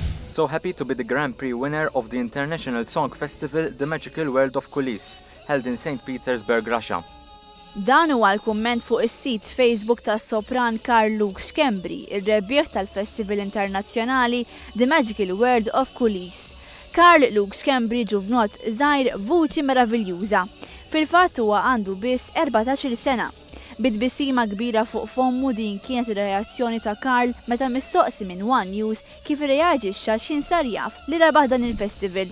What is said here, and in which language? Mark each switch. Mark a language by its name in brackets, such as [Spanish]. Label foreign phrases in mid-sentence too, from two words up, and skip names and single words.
[English] so happy to be the Grand Prix winner of the International Song Festival The Magical World of Coulisses, held in St. Petersburg, Russia. [Maltese] Dan huwa l-kumment fuq is-sit Facebook tas-sopran Karl Luke Schembri, ir-rebbieħ tal-Festival Internazzjonali The Magical World of Coulisses. Karl Luke Schembri ġuvnot żgħir vuċi meraviljuża. Fil-fatt huwa għandu biss 14-il sena. Bid-bissima kbira fuq fommu din kienet ir-reazzjoni ta' Karl meta mistoqsi minn One News kif irreaġixxa x'insar jaf li rebaħ dan il-festival.